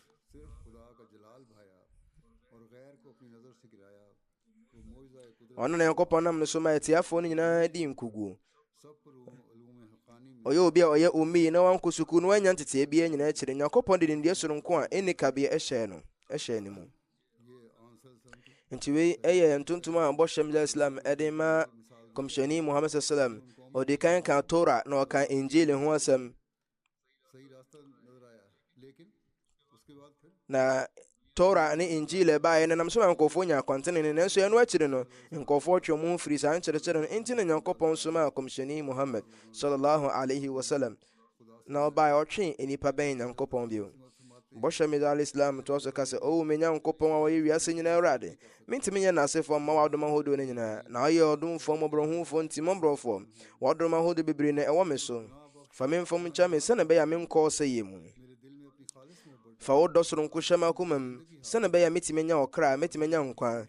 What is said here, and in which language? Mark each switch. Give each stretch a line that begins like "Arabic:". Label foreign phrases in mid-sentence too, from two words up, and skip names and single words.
Akan: Ɔno na Nyankopɔn nam no so ma atiafoɔ no nyinaa di nkuguo. Ɔyɛ obi a ɔyɛ ummi na wankɔ sukuu no wanya nteteɛ biara nyinaa akyire. Nyankopɔn de nimdeɛ soronko a ɛnni kabea ɛhyɛ ne mu. Nti wei ɛyɛ ntontom a bɔhyɛm Islam ɛde ma kɔmhyɛni Muhammad
Arabic: صلى الله عليه وسلم.
Akan: Ɔde kan ka Torah na ɔka Injil ho asɛm, na Torah ne Injil ɛbaeɛ no nam so ma nkɔfoɔ nya akwantene ne, nanso ɛno akyiri no nkɔfoɔ twe mo ho firi saa nkyerɛkyerɛ no. Enti na Nyankopɔn so ma kɔmhyɛni Muhammad
Arabic: صلى الله عليه وسلم
Akan: na ɔbaeɛ ɔtwe nnipa bɛn Nyankopɔn bio. Bɔhyɛ Mesiah
Arabic: عليه السلام
Akan: to so ka sɛ o me Nyankopɔn a wɔyɛ wiase nyinaa Awurade, mentimi nyɛ n'asefoɔ mma w'adom ahodoɔ no nyinaa, na ɔyɛ ɔdomfoɔ mmɔborɔhufoɔ ntimmɔborɔfoɔ. W'adom ahodoɔ bebree na ɛwɔ me so, fa me mfom nkyɛ me sɛne bɛyɛ a menkɔɔ sɛ yɛ mu. Fa wo dɔ soronko hyɛ m'akoma mu sɛne bɛyɛ a metimi nya ɔkra, metimi nya nkwa.